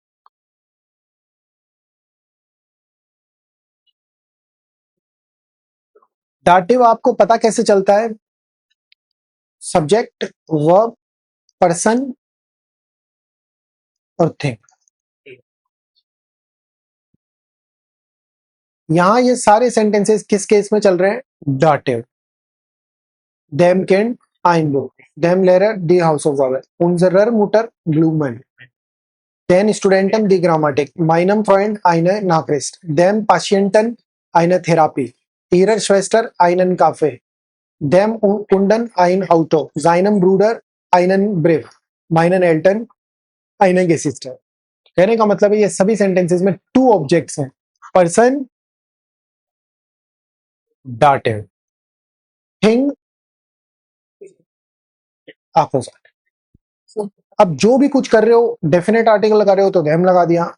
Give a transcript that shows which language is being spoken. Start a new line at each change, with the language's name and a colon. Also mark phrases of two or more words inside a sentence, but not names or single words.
Hindi: दाटिव आपको पता कैसे चलता है,
English: subject, verb, person
Hindi: और थिंग। यहां ये सारे सेंटेंसेस किस केस में चल रहे हैं, दाटिव।
German: Dem kennt ein Buch. Dem Lehrer die Hausaufgabe. Unserer Mutter Blumen. Den Studenten die Grammatik. Meinem Freund eine Nachricht. Dem Patienten eine Therapie. Ihrer Schwester einen Kaffee. Dem Kunden ein Auto. Seinem Bruder einen Brief. Meinen Eltern eine Geschichte.
Hindi: कहने का मतलब है ये सभी सेंटेंसेस में
English: two objects
Hindi: हैं, पर्सन, डाटिव, थिंग, अपोजिट। अब जो भी कुछ कर रहे हो,
English: definite article
Hindi: लगा रहे हो तो देम लगा दिया।